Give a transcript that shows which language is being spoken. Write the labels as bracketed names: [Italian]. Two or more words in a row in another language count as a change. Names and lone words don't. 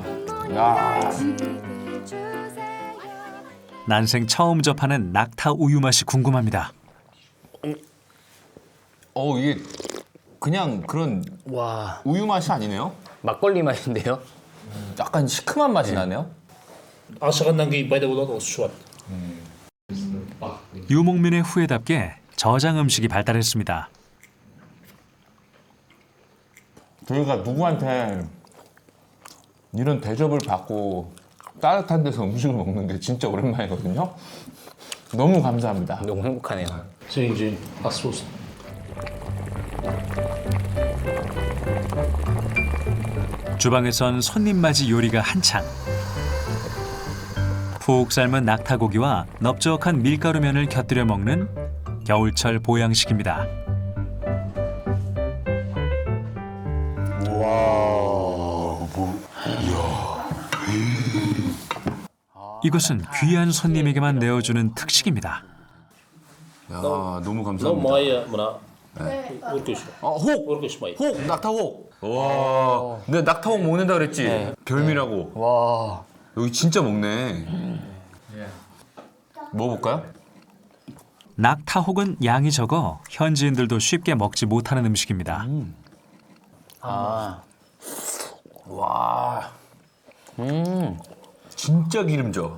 [Korean] 야, 난생 처음 접하는 낙타 우유 맛이 궁금합니다. 이게 그냥 그런 와, 우유 맛이 아니네요. 막걸리 맛인데요? 약간 시큼한 맛이 나네요. [Kazakh] ашығаннан кейін пайда болады осы шуат. [Korean] 유목민의 후예답게 저장 음식이 발달했습니다. 저희가 누구한테 이런 대접을 받고 따뜻한 데서 음식을 먹는 게 진짜 오랜만이거든요. 너무 감사합니다. 너무 행복하네요. [Kazakh] Жейн ас болсын. [Korean] 주방에선 손님 맞이 요리가 한창. 푹 삶은 낙타고기와 넓적한 밀가루면을 곁들여 먹는 겨울철 보양식입니다. 이것은 귀한 손님에게만 내어주는 특식입니다. 야, 너무 мынау 감사합니다. [Kazakh] майы мына өркеш. [Korean] 혹! [Kazakh] өркеш май. [Korean] 혹! 낙타혹! 와, 내가 낙타혹 먹는다 그랬지? 별미라고. 와, 여기 진짜 먹네. 먹어볼까요? 낙타혹은 양이 적어 현지인들도 쉽게 먹지 못하는 음식입니다. 와, 진짜 기름져.